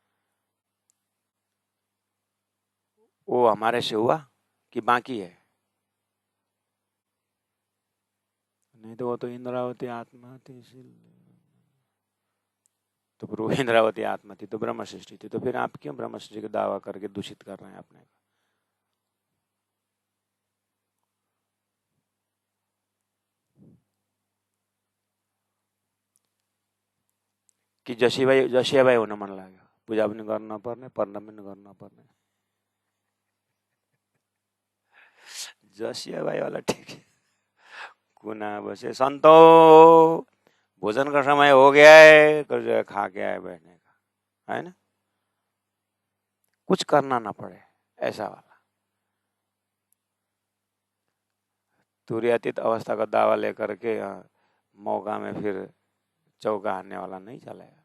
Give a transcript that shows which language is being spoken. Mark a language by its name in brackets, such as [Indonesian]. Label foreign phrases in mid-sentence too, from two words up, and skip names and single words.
[Hindi] वो हमारे से हुआ कि बाकी है, नहीं तो वो तो इंद्रावती आत्मा थी, तो फिर वो इंद्रावती आत्मा थी तो ब्रह्म सृष्टि थी, तो फिर आप क्यों ब्रह्म सृष्टि का दावा करके दूषित कर रहे हैं अपने को। [Nepali] कि जसियाबाई हुन मन लाग्यो, पूजा पनि गर्न नपर्ने, पढ्न पनि गर्न नपर्ने। [Hindi] जसियाबाई वाला ठीक है, कुना बसे संतो भोजन का समय हो गया है, कर जो है खा के आए बैठने का, है ना, कुछ करना ना पड़े, ऐसा वाला तुर्यातीत अवस्था का दावा लेकर के मौका में फिर चौका हारने वाला नहीं चलेगा।